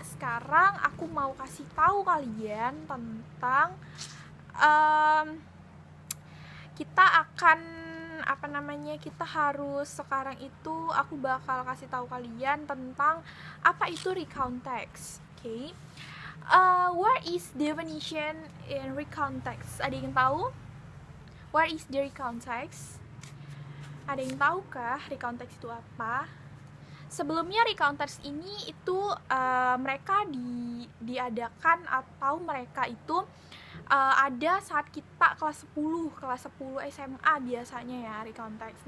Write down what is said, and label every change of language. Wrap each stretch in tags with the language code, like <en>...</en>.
<id>Sekarang aku mau kasih tahu kalian tentang kita akan kita harus sekarang itu aku bakal kasih tahu kalian tentang apa itu recount text.</id> <en>Okay. Where is definition in recount text?</en> <id>Ada yang tahu?</id> <en>Where is the recount text?</en> <id>Ada yang tahu kah recount text itu apa? Sebelumnya recount text ini itu mereka diadakan atau mereka itu ada saat kita kelas 10 SMA biasanya ya, recount text.</id>